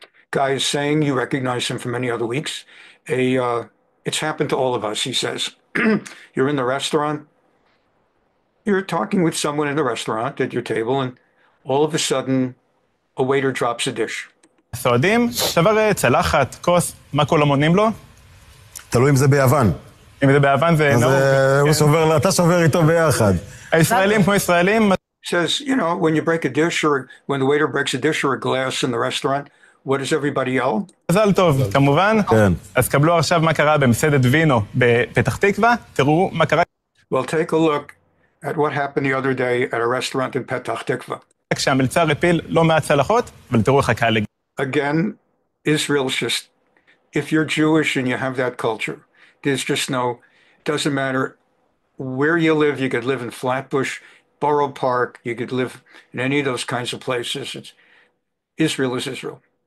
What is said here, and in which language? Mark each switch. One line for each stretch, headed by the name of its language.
English: Guy is saying, you recognize him from many other weeks, it's happened to all of us, he says. You're in the restaurant, you're talking with someone in the restaurant at your table, and all of a sudden, a waiter drops a dish.
Hebrew: סועדים, שבר צלחת, כוס, מה כולם עונים לו? תלוי אם זה ביוון. אם זה ביוון זה נהוג. אתה שובר איתו ביחד. הישראלים כמו ישראלים.
English: Says, you know, when you break a dish or when the waiter breaks a dish or a glass in the restaurant, what does everybody yell?
Hebrew: מזל טוב, כמובן. כן. אז קבלו עכשיו מה קרה במסעדת וינו בפתח תקווה, תראו מה קרה.
English: Well, take a look at what happened the other day at a restaurant in Petach Tikva.
Hebrew: כשהמלצר הפיל לא מעט צלחות, אבל תראו איך הקהל...
English: Again, Israel's just, if you're Jewish and you have that culture, there's just no, doesn't matter where you live. You could live in Flatbush, Borough Park, you could live in any of those kinds of places. Israel is Israel.